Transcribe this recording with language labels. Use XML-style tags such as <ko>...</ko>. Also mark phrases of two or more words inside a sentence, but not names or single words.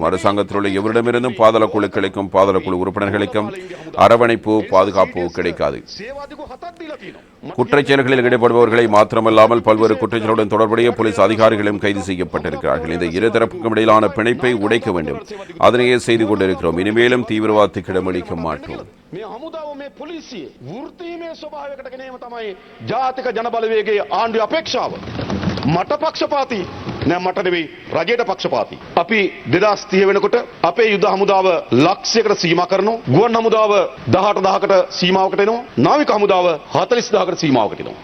<ta>அரசாங்கத்தில் உள்ள எவரிடமிருந்தும் பாதாள குழுக்களுக்கும் பாதாள குழு உறுப்பினர்களுக்கும் அரவணைப்பு, பாதுகாப்பு கிடைக்காது. குற்றச்செயல்களில் ஈடுபடுபவர்களை மாத்திரமல்லாமல் பல்வேறு குற்றச்செயலுடன் தொடர்புடைய போலீஸ் அதிகாரிகளும் கைது செய்யப்பட்டிருக்கிறார்கள். இந்த இருதரப்புக்கும் இடையிலான பிணைப்பை உடைக்க வேண்டும். அதனையே செய்து கொண்டிருக்கிறோம். இனிமேலும் தீவிரவாதத்துக்கு இடமளிக்க மாட்டோம்.</ta> <si>මේ හමුදාව මේ පොලිසිය වෘත්තීමය ස්වභාවයකට ගෙනීම තමයි ජාතික ජනබලවේගයේ ආණ්ඩුවේ අපේක්ෂාව. මට පක්ෂපාතී නෑ, මට නෙවෙයි, රජයට පක්ෂපාතී. අපි 2030 වෙනකොට අපේ යුද හමුදාව ලක්ෂයකට සීමා කරනවා. ගුවන් හමුදාව 18000කට සීමාවකට එනවා. නාවික හමුදාව 40000කට සීමාවකට එනවා.</si>